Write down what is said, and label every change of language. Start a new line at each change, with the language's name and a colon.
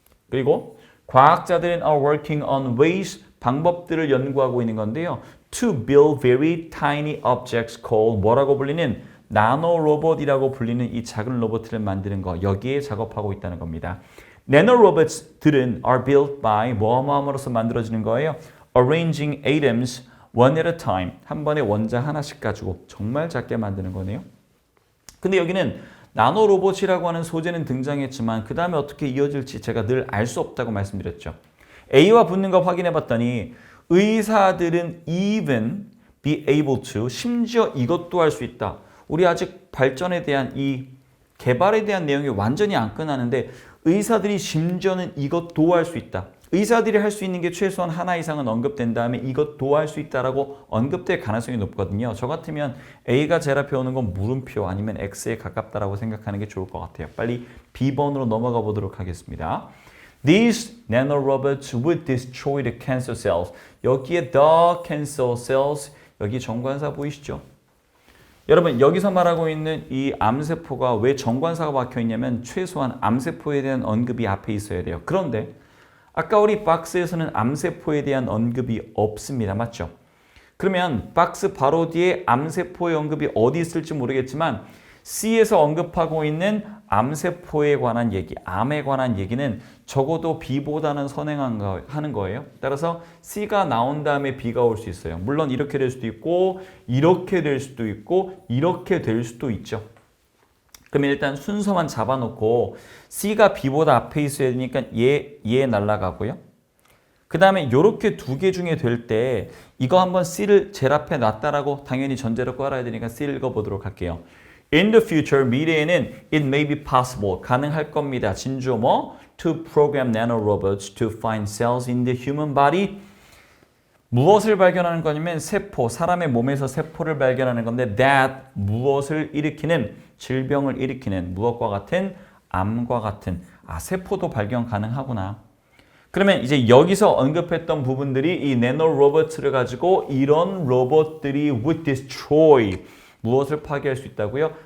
Korean: 그리고 과학자들은
English: are working on ways,
Korean: 방법들을 연구하고 있는 건데요.
English: To build very tiny objects called
Korean: 뭐라고 불리는 나노 로봇이라고 불리는 이 작은 로봇을 만드는 거. 여기에 작업하고 있다는 겁니다. 나노 로봇들은
English: are built by
Korean: 뭐뭐함으로써 만들어지는 거예요.
English: Arranging atoms one at a time.
Korean: 한 번에 원자 하나씩 가지고 정말 작게 만드는 거네요. 근데 여기는 나노 로봇이라고 하는 소재는 등장했지만 그 다음에 어떻게 이어질지 제가 늘 알 수 없다고 말씀드렸죠. A와 붙는 거 확인해 봤더니 의사들은
English: even be able to,
Korean: 심지어 이것도 할 수 있다. 우리 아직 발전에 대한 이 개발에 대한 내용이 완전히 안 끝나는데 의사들이 심지어는 이것도 할 수 있다. 의사들이 할 수 있는 게 최소한 하나 이상은 언급된 다음에 이것도 할 수 있다라고 언급될 가능성이 높거든요. 저 같으면 A가 제일 앞에 오는 건 물음표 아니면 X에 가깝다라고 생각하는 게 좋을 것 같아요. 빨리 B번으로 넘어가 보도록 하겠습니다.
English: These nanorobots would destroy the cancer cells.
Korean: 여기에 the cancer cells, 여기 정관사 보이시죠? 여러분 여기서 말하고 있는 이 암세포가 왜 정관사가 박혀 있냐면 최소한 암세포에 대한 언급이 앞에 있어야 돼요. 그런데 아까 우리 박스에서는 암세포에 대한 언급이 없습니다. 맞죠? 그러면 박스 바로 뒤에 암세포의 언급이 어디 있을지 모르겠지만 C에서 언급하고 있는 암세포에 관한 얘기, 암에 관한 얘기는 적어도 B보다는 선행하는 거예요. 따라서 C가 나온 다음에 B가 올 수 있어요. 물론 이렇게 될 수도 있고 이렇게 될 수도 있고 이렇게 될 수도 있죠. 그러면 일단 순서만 잡아놓고 C가 B보다 앞에 있어야 되니까 얘 날라가고요. 그 다음에 이렇게 두 개 중에 될 때 이거 한번 C를 제일 앞에 놨다라고 당연히 전제로 깔아야 되니까 C를 읽어보도록 할게요.
English: In the future,
Korean: 미래에는
English: it may be possible,
Korean: 가능할 겁니다. 진주어 뭐?
English: To program nanorobots to find cells in the human body.
Korean: 무엇을 발견하는 거냐면 세포, 사람의 몸에서 세포를 발견하는 건데 that, 무엇을 일으키는, 질병을 일으키는, 무엇과 같은? 암과 같은. 아, 세포도 발견 가능하구나. 그러면 이제 여기서 언급했던 부분들이 이 나노로봇을 가지고 이런 로봇들이
English: would destroy,
Korean: 무엇을 파괴할 수 있다고요?